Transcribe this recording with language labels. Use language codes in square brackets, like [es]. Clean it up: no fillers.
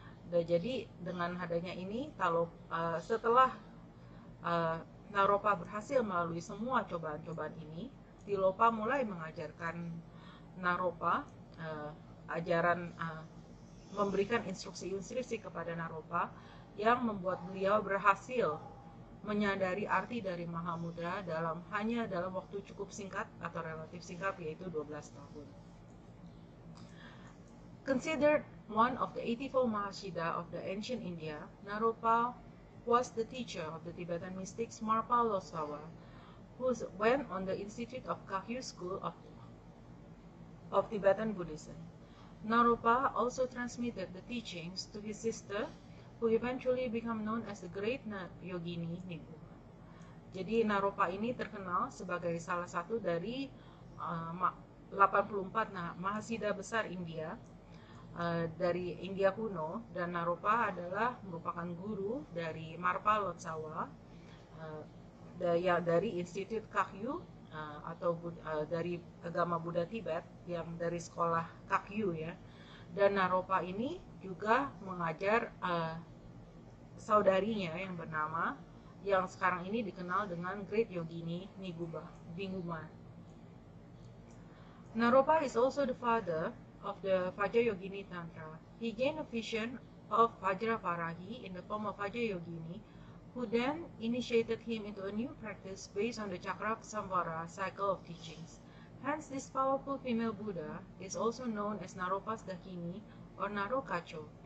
[id] Dan jadi dengan adanya ini, setelah Naropa berhasil melalui semua cobaan-cobaan ini, Tilopa mulai mengajarkan Naropa ajaran, memberikan instruksi-instruksi kepada Naropa yang membuat beliau berhasil menyadari arti dari Mahamudra hanya dalam waktu cukup singkat atau relatif singkat, yaitu 12 tahun. [en] Considered one of the 84 Mahasiddha of the ancient India, Naropa was the teacher of the Tibetan mystics Marpa Lossawa, who went on the Institute of Kagyu School of Tibetan Buddhism. Naropa also transmitted the teachings to his sister, who eventually became known as the Great Yogini Nibu. [id] Jadi Naropa ini terkenal sebagai salah satu dari 84 Mahasiddha besar India, dari India kuno, dan Naropa merupakan guru dari Marpa Lotsawa, dari Institut Kagyu, atau dari agama Buddha Tibet, yang dari sekolah Kagyu, ya. Dan Naropa ini juga mengajar saudarinya yang bernama, yang sekarang ini dikenal dengan Great Yogini Ninguma. [en] Naropa is also the father of the Vajrayogini Tantra. He gained a vision of Vajraparahi in the form of Vajrayogini, who then initiated him into a new practice based on the Chakra Samvara cycle of teachings. Hence, this powerful female Buddha is also known as Naropa's Dakini or Narokacho.